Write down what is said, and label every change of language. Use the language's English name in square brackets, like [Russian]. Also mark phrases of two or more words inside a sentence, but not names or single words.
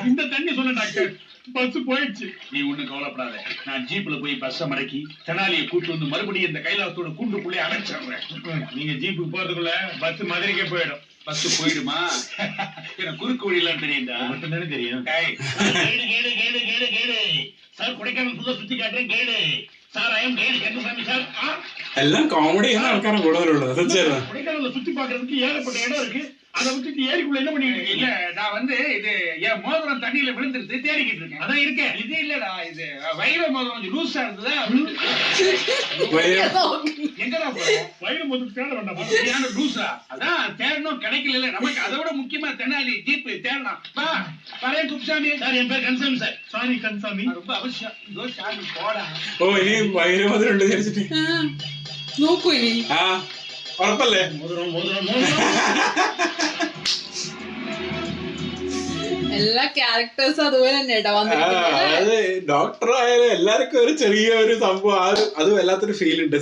[Tamil] இந்த தண்ணி சொன்ன டாக்டர், பஸ் போயிடுச்சு. நீ ஒண்ணும் கவலைப்படாத, நான் ஜீப்ல போய் பஸ் மடக்கி தெனாலியை கூட்டு வந்து மறுபடியும் இந்த கைலாசத்தோட கூண்டுக்குள்ளே அடைச்சிடுறேன். நீங்க ஜீப்புக்கு போறதுக்குள்ள பஸ் மதுரைக்கே போயிடும். பஸ் போயிடுமா? எனக்கு குறுக்கு வழியெல்லாம் தெரியும்டா. மட்டும் தானே தெரியும். டேய், கேடு சார், கொடைக்கானல் ஃபுல்லா சுத்தி காட்டுறேன் கேடு சார். [English] I am guide Kandasamy sir. [Malayalam] എല്ലാം കോമഡി ചെയ്യുന്ന ആൾക്കാരാണ് കൂടുതലുള്ളത്. തീർച്ചയായിട്ടും [Tamil] கொடைக்கானல்ல சுத்தி பாக்குறதுக்கு ஏகப்பட்ட இடம் இருக்கு. அதை விட்டுட்டு ஏரிக்குள்ள என்ன பண்ணிட்டு இல்ல இருக்கீங்க? நான் வந்து இது என் மோதிரம் தண்ணியில விழுந்துருது தேடிக்கிட்டு இருக்கேன். அதான் இருக்கேன். இது இல்லடா, இது வைர மோதிரம் கொஞ்சம் லூஸா இருந்ததா. எங்கடா போற? வயிறு மொத்தம் தேட வேண்டாமா? சரியான லூஸா? அதான் தேடணும், கிடைக்கல. நமக்கு அதை விட முக்கியமா தென்னாலி ஜீப் தேடலாம். வா பழைய குப்சாமி சார், என் பேர் கந்தசாமி சார். சாரி கந்தசாமி. ரொம்ப அவசியம். இதோ சாமி போடா. [Malayalam] ഓ ഇനി വൈരമതിലുണ്ട് വിചാരിച്ചിട്ട്. നോക്കൂ ഇനി. ആ ഉറപ്പല്ലേ? [Tamil] மோதிரம் மோதிரம் மோதிரம். [Malayalam] എല്ലാ ക്യാരക്ടേഴ്സും അതുപോലെ തന്നെ കേട്ടോ വന്നിരിക്കുന്നത്. അത് ഡോക്ടർ ആയാലും എല്ലാവർക്കും ഒരു ചെറിയ ഒരു സംഭവം അത് വല്ലാത്തൊരു ഫീൽ ഉണ്ട്.